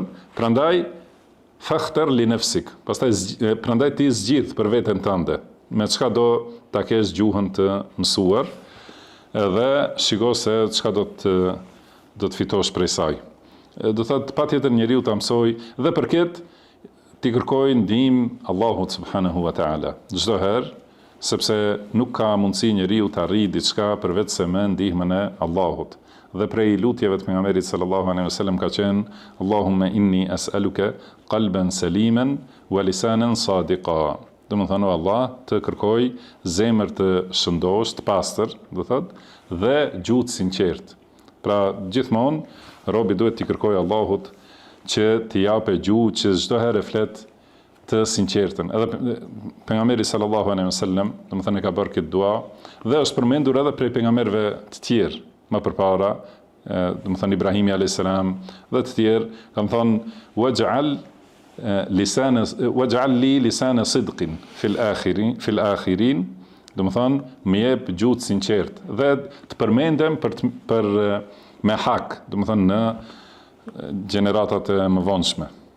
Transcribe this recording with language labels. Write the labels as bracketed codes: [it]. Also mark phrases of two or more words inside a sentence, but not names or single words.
[sq] Prandaj [ar] فاختر لنفسك. [sq] Prandaj ti zgjidh për veten tënde, me çka do ta kesh gjuhën të mësuar, edhe shiko se çka do të fitosh prej saj. Do thotë patjetër njeriu ta mësoj dhe për këtë ti kërkoj ndihmë Allahut [ar] سبحانه وتعالى. [sq] Çdo herë, sepse nuk ka mundësi njeriu të arrijë diçka përveç se me ndihmën e Allahut. Dhe prej lutjeve të pejgamberit [ar] صلى الله عليه وسلم [sq] ka qenë [ar] اللهم إني أسألك قلبا سليما ولسانا صادقا. [sq] Do të thonë Allah, të kërkoj zemër të shëndosh, të pastër, do thotë, dhe gjuhë të sinqertë. Pra gjithmonë robi duhet t'i kërkoj Allahut që t'i japë gjuhë që çdo herë flet të sinqertën. Edhe pejgamberi [ar] صلى الله عليه وسلم, [sq] do të thonë, ka bërë këtë dua dhe është përmendur edhe prej pejgamberëve të tjerë më përpara, do të thonë Ibrahimi [ar] عليه السلام [sq] dhe të tjerë, kanë thonë [ar] واجعل لي لسان صدق في الآخرين, [sq] do të thonë më jep gjuhë të sinqertë dhe të përmendem për me hak, do të thonë në gjeneratat e mëvonshme.